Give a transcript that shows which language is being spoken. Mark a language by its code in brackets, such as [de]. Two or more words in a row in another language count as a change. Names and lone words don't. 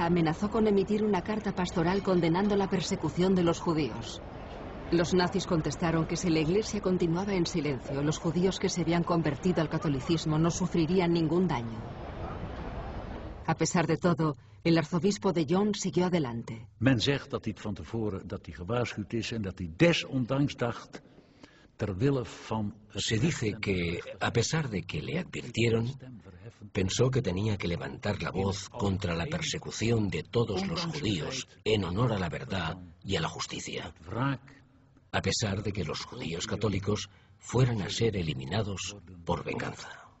[es] amenazó con emitir una carta pastoral condenando la persecución de los judíos. Los nazis contestaron que si la Iglesia continuaba en silencio, los judíos que se habían convertido al catolicismo no sufrirían ningún daño. A pesar de todo, el arzobispo de Jon siguió adelante. [nl] Men zegt dat hij van tevoren gewaarschuwd is en dat hij desondanks dacht ter wille van. [es] Se dice que, a pesar de que le advirtieron, pensó que tenía que levantar la voz contra la persecución de todos los judíos en honor a la verdad y a la justicia, a pesar de que los judíos católicos fueran a ser eliminados por venganza.